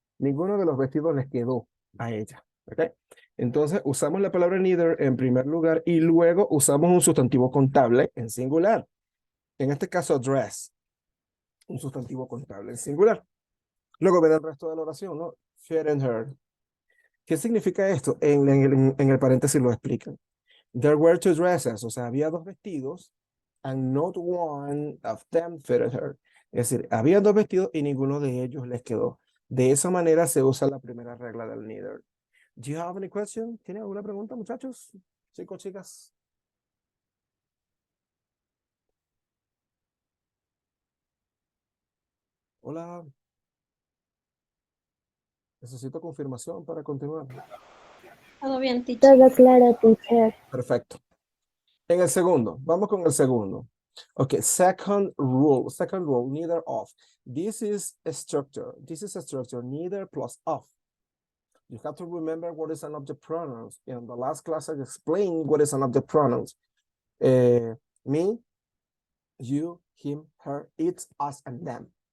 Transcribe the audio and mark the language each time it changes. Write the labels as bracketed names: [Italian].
[Spanish] Ninguno de los vestidos les quedó a ella. Ok, entonces usamos la palabra neither en primer lugar y luego usamos un sustantivo contable en singular. En este caso, dress, un sustantivo contable en singular. Luego ven el resto de la oración, ¿no? [English] Fitted her. [Spanish] ¿Qué significa esto? En el paréntesis lo explican. [English] There were two dresses, [Spanish] o sea, había dos vestidos, [English] and not one of them fitted her. [Spanish] Es decir, había dos vestidos y ninguno de ellos les quedó. De esa manera se usa la primera regla del neither. [English] Do you have any question? [Spanish] ¿Tienen alguna pregunta, muchachos? Chicos, chicas. Hola. Necesito confirmación para continuar. Todo bien, teacher. Todo claro, teacher. Perfecto. En el segundo, vamos con el segundo. [English] Okay, second rule, neither of. This is a structure. This is a structure, neither plus of. You have to remember what is an object pronouns. In the last class, I explained what is an object pronouns. Me, you, him, her, it, us, and them.